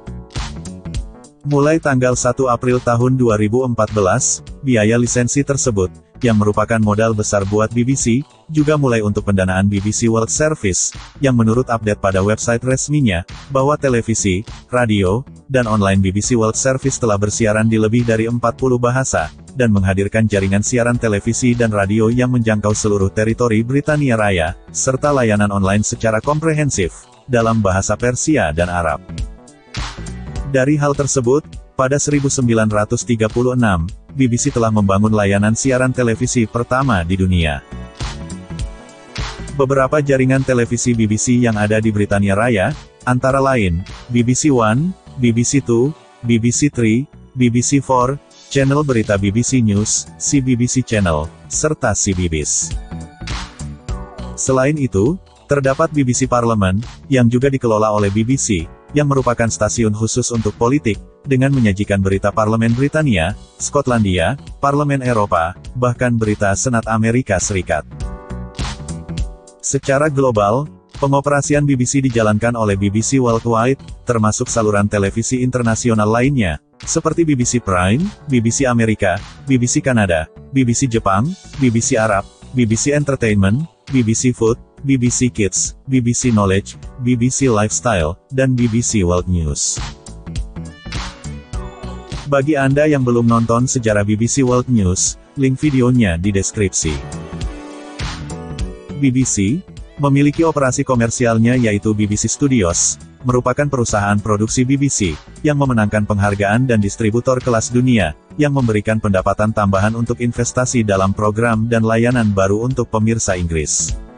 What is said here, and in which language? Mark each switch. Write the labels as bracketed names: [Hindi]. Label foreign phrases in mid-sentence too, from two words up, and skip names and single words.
[Indonesian] Mulai tanggal 1 April tahun 2014, biaya lisensi tersebut, yang merupakan modal besar buat BBC, juga mulai untuk pendanaan BBC World Service, yang menurut update pada website resminya, bahwa televisi, radio, dan online BBC World Service telah bersiaran di lebih dari 40 bahasa, dan menghadirkan jaringan siaran televisi dan radio yang menjangkau seluruh teritori Britania Raya, serta layanan online secara komprehensif, dalam bahasa Persia dan Arab. Dari hal tersebut, pada 1936, BBC telah membangun layanan siaran televisi pertama di dunia. Beberapa jaringan televisi BBC yang ada di Britania Raya, antara lain, BBC One, BBC Two, BBC Three, BBC Four, channel berita BBC News, CBBC Channel, serta CBeebies. Selain itu, terdapat BBC Parliament, yang juga dikelola oleh BBC, yang merupakan stasiun khusus untuk politik, dengan menyajikan berita Parlemen Britania, Skotlandia, Parlemen Eropa, bahkan berita Senat Amerika Serikat. Secara global, pengoperasian BBC dijalankan oleh BBC Worldwide, termasuk saluran televisi internasional lainnya, seperti BBC Prime, BBC Amerika, BBC Kanada, BBC Jepang, BBC Arab, BBC Entertainment, BBC Food, BBC Kids, BBC Knowledge, BBC Lifestyle, dan BBC World News. Bagi Anda yang belum nonton sejarah BBC World News, link videonya di deskripsi. BBC Memiliki operasi komersialnya yaitu BBC Studios, merupakan perusahaan produksi BBC, yang memenangkan penghargaan dan distributor kelas dunia, yang memberikan pendapatan tambahan untuk investasi dalam program dan layanan baru untuk pemirsa Inggris.